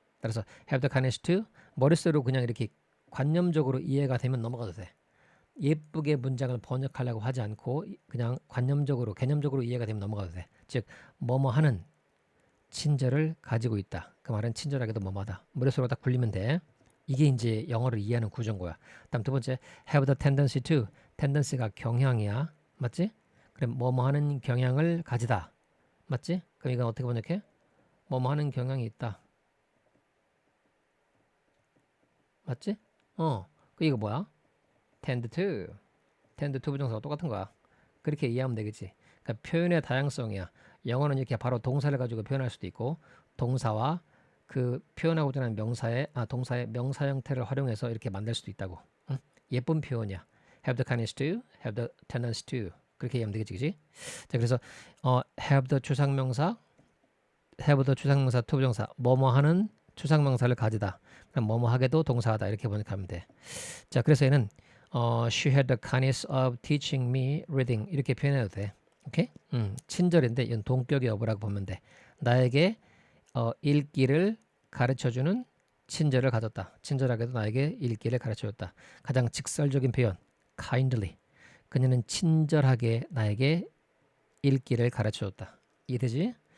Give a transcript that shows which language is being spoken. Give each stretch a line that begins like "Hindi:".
Korean: 따라서
English: have the kindness to
Korean: 머릿속으로 그냥 이렇게 관념적으로 이해가 되면 넘어가도 돼. 예쁘게 문장을 번역하려고 하지 않고 그냥 관념적으로 개념적으로 이해가 되면 넘어가도 돼. 즉 뭐뭐 하는 친절을 가지고 있다. 그 말은 친절하게도 뭐뭐하다. 머릿속으로 딱 굴리면 돼. 이게 이제 영어를 이해하는 구조인 거야. 다음 두 번째
English: have the tendency to.
Korean: tendency가 경향이야. 맞지? 그럼 뭐뭐 하는 경향을 가지다. 맞지? 그럼 이건 어떻게 번역해? 뭐뭐 하는 경향이 있다. 맞지? 그 이거 뭐야? tend to 부정사가 똑같은 거야. 그렇게 이해하면 되겠지. 그러니까 표현의 다양성이야. 영어는 이렇게 바로 동사를 가지고 표현할 수도 있고 동사와 그 표현하고자 하는 동사의 명사 형태를 활용해서 이렇게 만들 수도 있다고. 응? 예쁜 표현이야.
English: have the kindness to, have the tendency to.
Korean: 그렇게 이해하면 되겠지, 그지? 자, 그래서 have the 추상명사, have the 추상명사 to 부정사, 뭐뭐 하는 추상명사를 가지다. 그럼 뭐뭐 하게도 동사하다 이렇게 번역하면 돼. 자, 그래서 얘는
English: she had the kindness of teaching me reading
Korean: 이렇게 표현해도 돼.
English: 오케이?
Korean: 친절인데 이건 동격의 여부라고 보면 돼. 나에게 읽기를 가르쳐주는 친절을 가졌다. 친절하게도 나에게 읽기를 가르쳐줬다. 가장 직설적인 표현 kindly. 그녀는 친절하게 나에게 읽기를 가르쳐줬다. 이해되지?